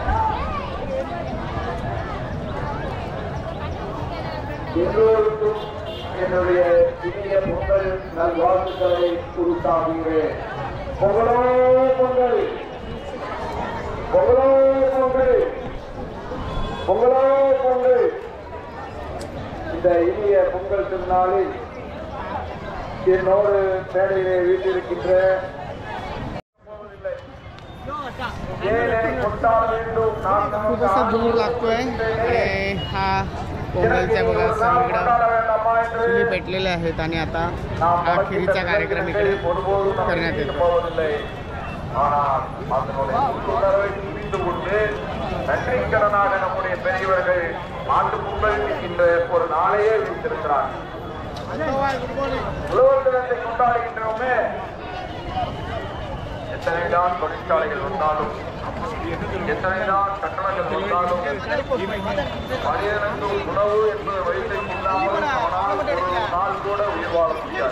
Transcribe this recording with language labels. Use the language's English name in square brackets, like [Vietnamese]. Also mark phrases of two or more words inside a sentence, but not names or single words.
[Tamil] எல்லோருக்கும் என்னுடைய இனிய பொங்கல் நல்வாழ்த்துக்களை உருத்தாக்குகிறேன். பொங்கலோ பொங்கல், பொங்கலோ பொங்கல், பொங்கலோ பொங்கல். இந்த இனிய பொங்கல் திருநாளில் என்னோடு மேடையிலே வீட்டிருக்கின்ற [Marathi] खूपच दूर लागतोय हा पोंगलच्या बघा सगळीकडं चुली पेटलेल्या आहेत आणि आता हा खिरीचा कार्यक्रम इकडे करण्यात येतो. [Tamil] நன்றிக்கடனாக நம்முடைய பெரியவர்கள் ஆண்டு பொங்கல் என்ற ஒரு நாளையே வைத்திருக்கிறார். உழவர் தினத்தை கொண்டாடுகின்றோமே, எத்தனைதான் தொழிற்சாலைகள் வந்தாலும் எத்தனைதான் கட்டணங்கள் வந்தாலும் மனிதனுக்கு உணவு என்பது வயிற்றை இல்லாமல் அவனால் ஒரு நாள் கூட உயிர் வாழ முடியாது.